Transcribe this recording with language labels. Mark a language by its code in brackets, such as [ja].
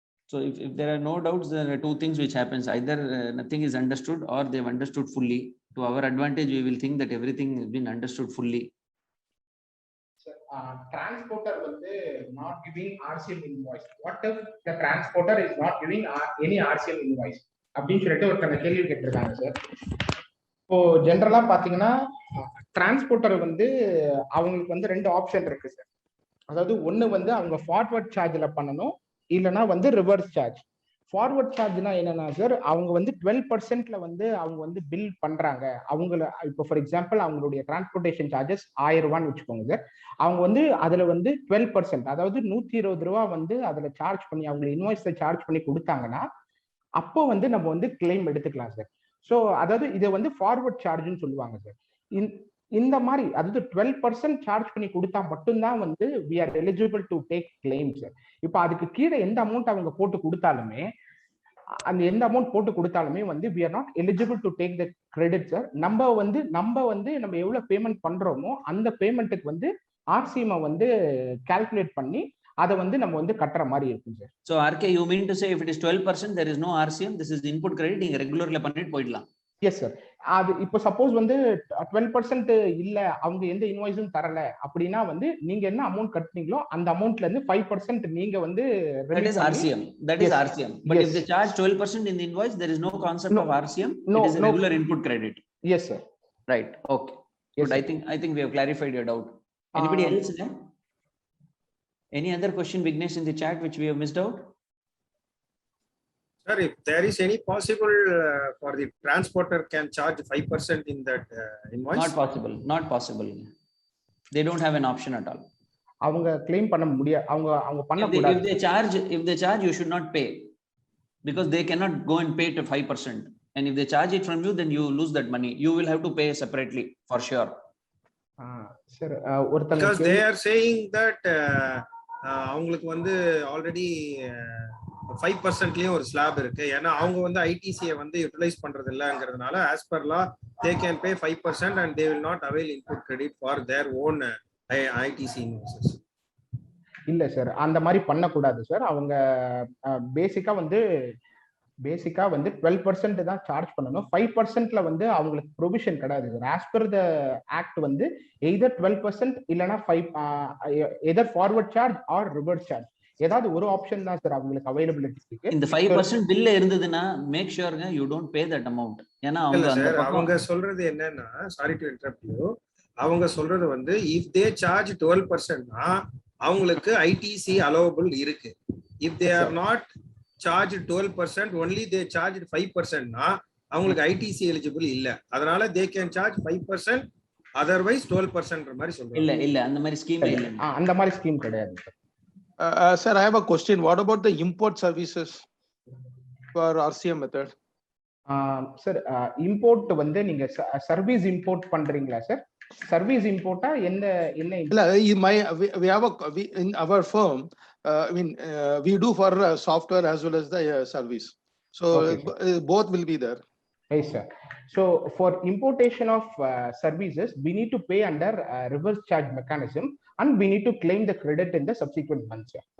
[en] So if there are no doubts, there are two things which happens. Either nothing is understood or they've understood fully. To our advantage, we will think that everything has been understood fully. Sir, transporter வந்து not giving RCM invoice. What if the transporter is not giving any RCM invoice? [ta] அப்படின்னு சொல்லிட்டு ஒரு கேள்வி கேட்டிருக்காங்க sir. இப்போ ஜென்ரலா பாத்தீங்கன்னா transporter வந்து அவங்களுக்கு வந்து 2 ஆப்ஷன் இருக்கு சார். அதாவது ஒண்ணு வந்து அவங்க ஃபார்வர்ட் சார்ஜ்ல பண்ணணும், இல்லைன்னா வந்து ரிவர்ஸ் சார்ஜ். ஃபார்வர்ட் சார்ஜ்னா என்னன்னா சார், அவங்க வந்து 12%ல வந்து அவங்க வந்து பில் பண்றாங்க. அவங்கள இப்போ ஃபார் எக்ஸாம்பிள் அவங்களுடைய டிரான்ஸ்போர்டேஷன் சார்ஜஸ் 1000 ரூபான்னு வச்சுக்கோங்க சார். அவங்க வந்து அதுல வந்து 12%, அதாவது 120 ரூபா வந்து அதுல சார்ஜ் பண்ணி அவங்க இன்வாய்ஸ்ல சார்ஜ் பண்ணி கொடுத்தாங்கன்னா அப்போ வந்து நம்ம வந்து கிளைம் எடுத்துக்கலாம் சார். ஸோ அதாவது இதை வந்து ஃபார்வர்ட் சார்ஜ்னு சொல்லுவாங்க சார். இந்த மாதிரி அதாவது 12% சார்ஜ் பண்ணி கொடுத்தா மட்டும்தான் வந்து [en] we are eligible to take claims [ta] sir. இப்போ அதுக்கு கீழே எந்த அமௌண்ட் அவங்க போட்டு கொடுத்தாலுமே, அந்த எந்த அமௌண்ட் போட்டு கொடுத்தாலுமே வந்து [en] we are not eligible to take the credit [ta] sir. நம்ம வந்து நம்ம எவ்வளவு பேமெண்ட் பண்றோமோ அந்த பேமெண்ட்டுக்கு வந்து RCM வந்து கால்குலேட் பண்ணி அதை வந்து நம்ம வந்து கட்டுற மாதிரி இருக்கும் sir. [en] So RK, you mean to say if it is 12%, there is no RCM, this is input credit, [ta] நீங்க ரெகுலர்ல பண்ணிட்டு போயிடலாம்? [en] Yes sir. [ta] அது இப்போ சப்போஸ் வந்து 12% இல்ல, அவங்க எந்த இன்வாய்ஸும் தரல அப்படின்னா வந்து நீங்க என்ன அமௌண்ட் கட்டுனீங்களோ அந்த அமௌண்ட்ல இருந்து 5% நீங்க வந்து [en] that is RCM. But if they charge 12% in the invoice, there is no concept of RCM. It is a regular input credit. Yes sir. Right. Okay. Good. I think we have clarified your doubt. Anybody else? Any other question, Vignesh, in the chat which we have missed out? Sir, if there is any possible for the transporter can charge 5% in that invoice? Not possible. They don't have an option at all. [ta] அவங்க claim பண்ண முடியாது. அவங்க பண்ண கூடாது. [en] If they charge, you should not pay. because they cannot go and pay to 5%. And if they charge it from you, then you lose that money. You will have to pay separately for sure. [ta] Sir [en] Because they [ta] ஒருத்தங்க [en] are saying that [ta] அவங்களுக்கு வந்து already 5%லயும் ஒரு slab இருக்கு. ஏன்னா அவங்க வந்து ஐடிசியை வந்து utilise பண்றது இல்லங்கிறதுனால [en] as per law they can pay 5% and they will not avail input credit for their own ITC invoices. [ta] இல்ல சார், அந்த மாதிரி பண்ணக்கூடாது சார். அவங்க பேசிக்கா வந்து 12% தான் சார்ஜ் பண்ணணும். 5%ல வந்து அவங்களுக்கு ப்ரொவிஷன் கிடையாது sir. [en] as per the act [ta] வந்து எய்தர் 12% இல்லனா 5 எதர் forward charge R reverse charge, ஏதாவது ஒரு ஆப்ஷன் தான் சார் அவங்களுக்கு அவைலபிலிட்டி இருக்கு. இந்த 5% பில்ல இருந்ததுன்னா [en] Make ஷூர்ங்க you don't pay that amount. [ta] ஏன்னா அவங்க சொல்றது என்னன்னா, [en] sorry to interrupt you, [ta] அவங்க சொல்றது வந்து [en] if they charge 12%னா [ta] அவங்களுக்கு ஐடிசி அலோவபிள் இருக்கு. [en] if they are not charge 12%, only they charged 5%னா [ta] அவங்களுக்கு ஐடிசி எலிஜிபிள் இல்ல. அதனால [en] they can charge 5%, otherwise 12% [ta] மாதிரி சொல்றாங்க. இல்ல அந்த மாதிரி ஸ்கீம் இல்ல. அந்த மாதிரி ஸ்கீம் கிடையாது sir. [en] Sir, I have a question. What about the import services for RCM method? [ta] Sir import வந்து நீங்க சர்வீஸ் இம்போர்ட் பண்றீங்களா சார்? சர்வீஸ் இம்போர்ட்டா என்ன இல்ல, [en] we have in our firm, I mean we do for software as well as the service, so okay, both will be there. Yes sir. So for importation of services we need to pay under reverse charge mechanism and we need to claim the credit in the subsequent months.